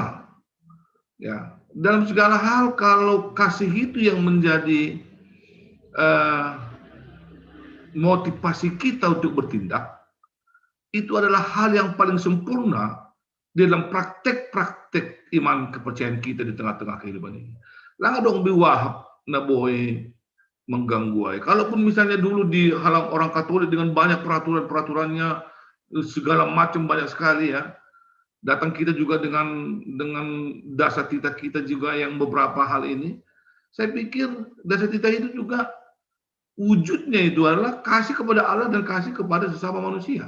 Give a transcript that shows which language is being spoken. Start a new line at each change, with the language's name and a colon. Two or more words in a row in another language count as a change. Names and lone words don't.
Indonesian: Ya, dalam segala hal kalau kasih itu yang menjadi motivasi kita untuk bertindak, itu adalah hal yang paling sempurna dalam praktek-praktek iman kepercayaan kita di tengah-tengah kehidupan ini.
Batak Simalungun: Lang dong biwahap na boy mengganggu.
Indonesian: Kalaupun misalnya dulu di halang orang Katolik dengan banyak peraturan-peraturannya segala macam banyak sekali ya. Datang kita juga dengan dasar kita juga yang beberapa hal ini. Saya pikir dasar kita itu juga wujudnya itu adalah kasih kepada Allah dan kasih kepada sesama manusia.